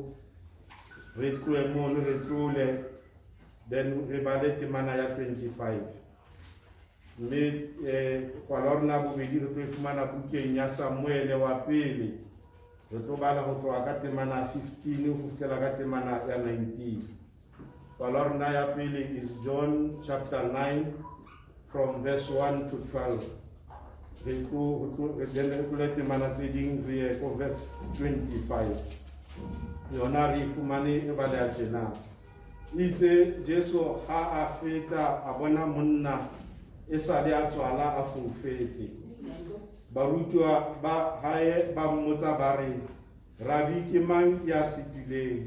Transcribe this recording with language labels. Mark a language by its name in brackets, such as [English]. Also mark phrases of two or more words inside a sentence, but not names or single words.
[Southern Sotho] Re tlohe mono re tlole, then re bale temana ya 25. Mme kwala rona bobedi re tlo fumana bukeng ya Samuele wa pele, re tlo bala ho tloha ka temana 15 ho fihlela ka temana ya 19. Kwala rona ya pele [English] is John chapter 9 from verse 1 to 12. [Southern Sotho] Then re temana tse ding re ye ko verse 25. Yona re fumane e bale ya tjena. Itse Jesu ha a feta a bona monna e sale a tswala a foufetse. Barutwa ba hae ba mmotsa ba re, Rabi, ke mang ya sitileng?